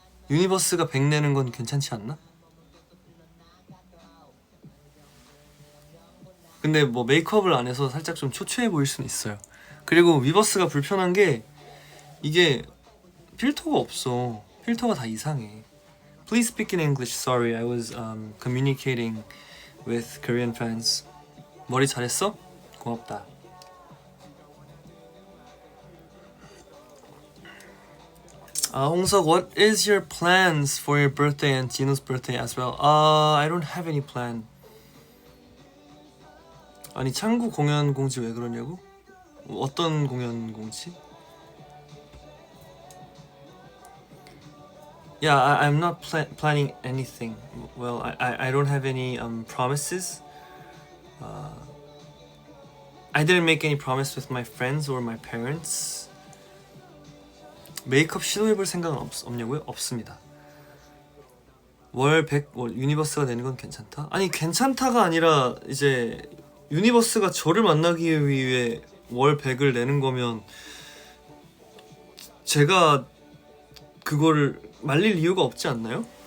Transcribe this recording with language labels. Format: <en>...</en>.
<ko>유니버스가 100 내는 건 괜찮지 않나? 근데 뭐 메이크업을 안 해서 살짝 좀 초췌해 보일 수는 있어요. 그리고 위버스가 불편한 게 이게 필터가 없어. 필터가 다 이상해.</ko> <en>Please speak in English. Sorry, I was communicating with Korean fans.</en> <ko>머리 잘했어? 고맙다.</ko> <en>홍석, what is your plans for your birthday and Gino's birthday as well? I don't have any plan.</en> <ko>아니, 창구 공연 공지 왜 그러냐고? 어떤 공연 공지?</ko> <en>Yeah, I'm not planning anything. Well, I don't have any promises. I didn't make any promise with my friends or my parents.</en> <ko>메이크업 시도해볼 생각은 없냐고요? 없습니다. 월 100 유니버스가 내는 건 괜찮다? 아니, 괜찮다가 아니라 이제 유니버스가 저를 만나기 위해 월 100을 내는 거면 제가 그거를 말릴 이유가 없지 않나요?</ko>